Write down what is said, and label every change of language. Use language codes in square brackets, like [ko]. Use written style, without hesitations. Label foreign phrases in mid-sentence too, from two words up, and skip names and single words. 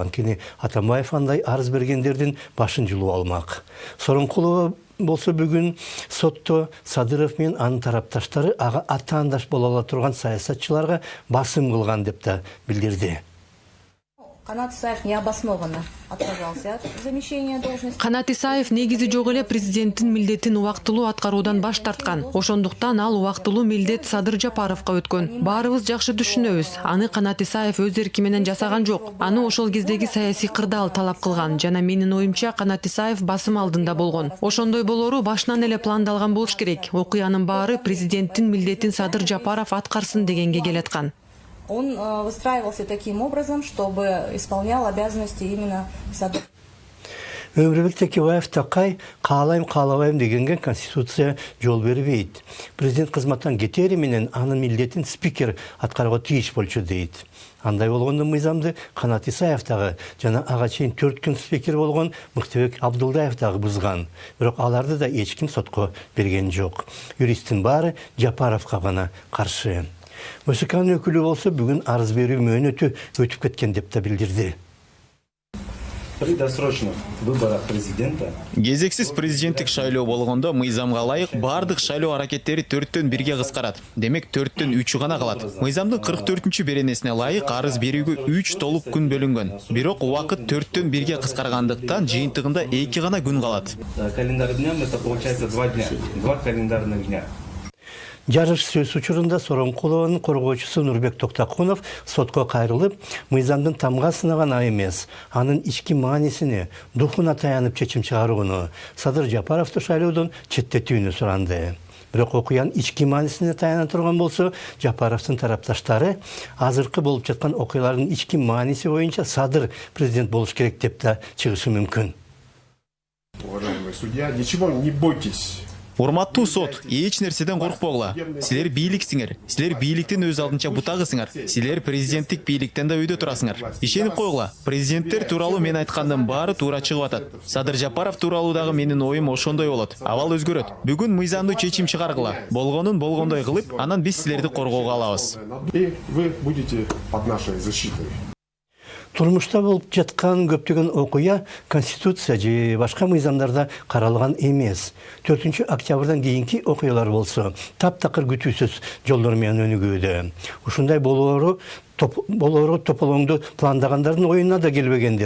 [ky] Анткени Атамбаев андай арыз бергендердин башын жулуп алмак. Сооронкулова болсо бүгүн сотто Садыров менен анын тарапташтары ага атаандаш боло ала турган саясатчыларга басым кылган деп да билдирди. [ru] Канат Исаев необоснованно отказался от замещения должности. [ky] Канат Исаев негизи жок эле президенттин милдетин убактылуу аткаруудан баш тарткан. Ошондуктан ал убактылуу милдет Садыр Жапаровго өткөн. Баарыбыз жакшы түшүнөбүз. Аны Канат Исаев өз эрки менен жасаган жок. Аны ошол кездеги саясий кырдаал талап кылган. Жана менин оюмча Канат Исаев басым алдында болгон. Ошондой болору башынан эле пландалган болуш керек. Окуянын баары президенттин милдетин Садыр Жапаров аткарсын дегенге келаткан. [ru] Он выстраивался таким образом, чтобы исполнял обязанности именно Садыр. [ky] Өмүрбек Текебаев такай каалайм дегенге Конституция жол бербейт. Президент кызматтан кетери менен анын милдетин спикер аткарууга тийиш болчу дейт. Андай болгондо мыйзамды Канат Исаев дагы жана ага чейин 4 күн спикер болгон Мыктыбек Абдулдаев дагы бузган. Бирок аларды да эч ким сотко берген жок. Юристтин баары Жапаровго гана каршы. БШКнын өкүлү болсо бүгүн арыз берүү мөөнөтү өтүп кеткен деп да билдирди. [ru] При досрочных выборах президента [ky] кезексиз президенттик шайлоо болгондо мыйзамга ылайык бардык шайлоо аракеттери 4-төн 1-ге кыскарат. Демек 4-төн 3-ü гана калат. Мыйзамдын 44-чү беренесине ылайык арыз берүүгө 3 толук күн бөлүнгөн. Бирок убакыт 4-төн 1-ге кыскаргандыктан жыйынтыгында 2 гана күн калат. [ru] календарь днем это получается 2 дня, 2 календарных дня. [ky] Жарыш сөз учурунда Сооронкулованын коргоочусу Нурбек Токтакунов сотко кайрылып, мыйзамдын тамга сынаган эмес, анын ички маанисине, духуна таянып чечим чыгарууну, Садыр Жапаровду шайлоодон четтетүүнү суранды. Бирок окуянын ички маанисине таяна турган болсо, Жапаровдун тарапташтары азыркы болуп жаткан окуялардын ички мааниси боюнча Садыр президент болуш керек деп да чыгышы мүмкүн. [ru] Уважаемый судья, ничего не бойтесь. [ky] Урматтуу сот, эч нерседен коркпогула. Силер бийликсиңер. Силер бийликтин өз алдынча бутагысыңар. Силер президенттик бийликтен да үйдө турасыңар. Ишенип койгула. Президенттер тууралуу мен айткандын баары туура чыгып атат. Садыр Жапаров тууралуу дагы менин оюм ошондой болот. Абал өзгөрөт. Бүгүн мыйзамдуу чечим чыгаргыла. Болгонун болгондой кылып, анан биз силерди коргоого алабыз. [ru] И вы будете под нашей защитой. [ky] Турмушта болуп жаткан көптөгөн окуя Конституция же башка мыйзамдарда каралган эмес. 4 октябрдан кийинки окуялар болсо таптакыр күтүүсүз жолдор менен өнүгүүдө. Ушундай болоору тополоңду пландагандардын оюна да келбегендер.